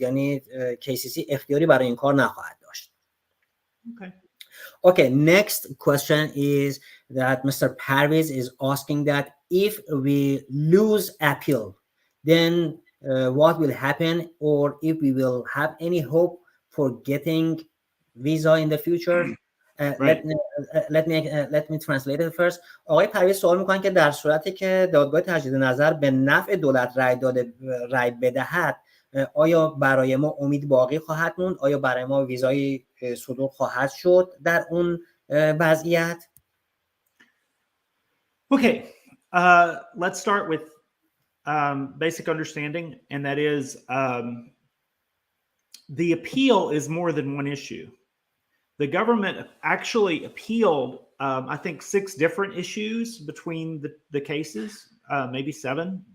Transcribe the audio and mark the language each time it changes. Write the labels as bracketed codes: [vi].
[fa] یعنی KCC اختیاری برای این کار نخواهد داشت. [en] Okay, next question is that Mr. Parviz is asking that if we lose appeal, then what will happen, or if we will have any hope for getting visa in the future? Right. Let me translate it first. [fa] آقای پرویز سوال میکنن که در صورتی که دادگاه تجدید نظر به نفع دولت رأی بدهد، آیا برای ما امید باقی خواهد موند؟ آیا برای ما ویزای صدور خواهد شد در اون وضعیت؟ [en] Okay, let's start with basic understanding, and that is the appeal is more than one issue. The government actually appealed, I think, 6 different issues between the cases, maybe 7.